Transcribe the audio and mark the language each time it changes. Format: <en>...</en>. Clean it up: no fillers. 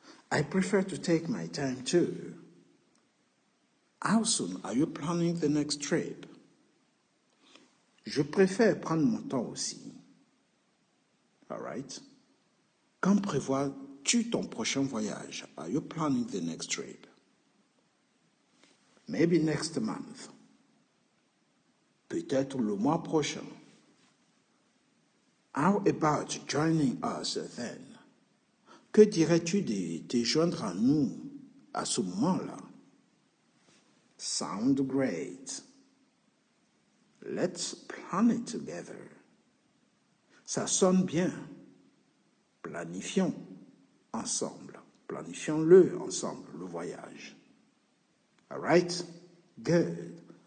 <en>I prefer to take my time too. How soon are you planning the next trip?</en> <fr>Je préfère prendre mon temps aussi.</fr> <en>All right?</en> <fr>Quand prévois-tu ton prochain voyage?</fr> <en>Are you planning the next trip? Maybe next month.</en> <fr>Peut-être le mois prochain.</fr> <en>How about joining us then?</en> <fr>Que dirais-tu de te joindre à nous à ce moment-là?</fr> <en>Sound great. Let's plan it together.</en> <fr>Ça sonne bien. Planifions ensemble. Planifions-le ensemble, le voyage.</fr> <en>All right? Good.</en>